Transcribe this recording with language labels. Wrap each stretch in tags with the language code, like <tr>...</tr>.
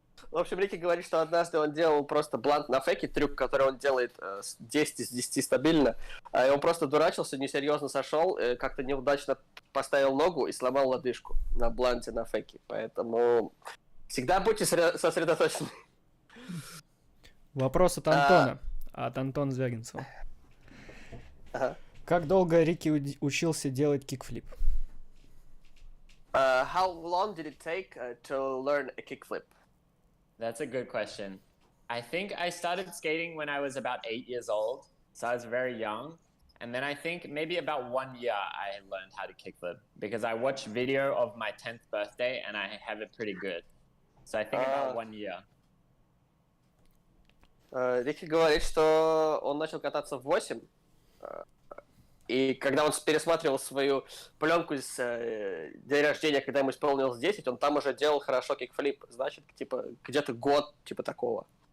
<ru>В общем, Рики говорит, что однажды он делал просто блант на фейке, трюк, который он делает 10 из 10 стабильно, и он просто дурачился, несерьезно сошел, как-то неудачно поставил ногу и сломал лодыжку на бланте на фейке. Поэтому всегда будьте сосредоточены. Вопрос от Антона. От Антона Звягинцева. Ага. Как долго Рики учился делать кикфлип?</ru> <en>How long did it take to learn a kickflip? That's a good question. I think I started skating when I was about 8 years old, so I was very young. And then I think maybe about 1 year I learned how to kickflip because I watched video of my 10th birthday and I have it pretty good. So I think about 1 year.</en> <ru>Рики говорит, что он начал кататься в 8, и когда он пересматривал свою пленку с дня рождения, когда ему исполнилось 10, он там уже делал хорошо кикфлип. Значит, типа, где-то год, типа, такого.</ru>